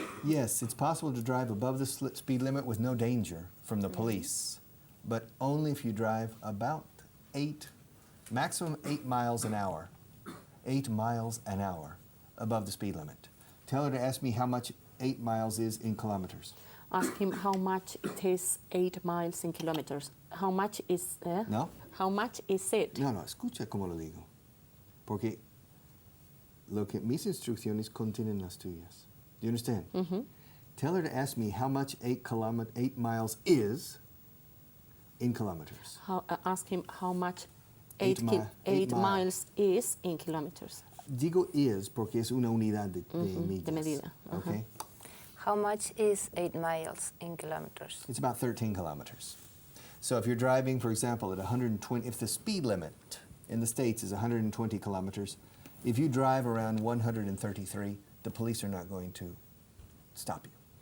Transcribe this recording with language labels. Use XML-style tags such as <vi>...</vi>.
<en>Yes, it's possible to drive above the speed limit with no danger from the police, but only if you drive about maximum 8 miles an hour. 8 miles an hour above the speed limit. Tell her to ask me how much 8 miles is in kilometers. Ask him how much it is 8 miles in kilometers. How much is No? How much is it?</en> <es>No, escucha cómo lo digo. Porque mis instrucciones contienen las tuyas.</es> <en>Do you understand? Tell her to ask me how much 8 miles is in kilometers. Ask him how much Eight 8 miles is in kilometers.</en> <es>Digo is porque es una unidad de millas. De medida.</es> <en>Okay? How much is 8 miles in kilometers? It's about 13 kilometers. So if you're driving, for example, at 120, if the speed limit in the States is 120 kilometers, if you drive around 133, the police are not going to stop you.</en>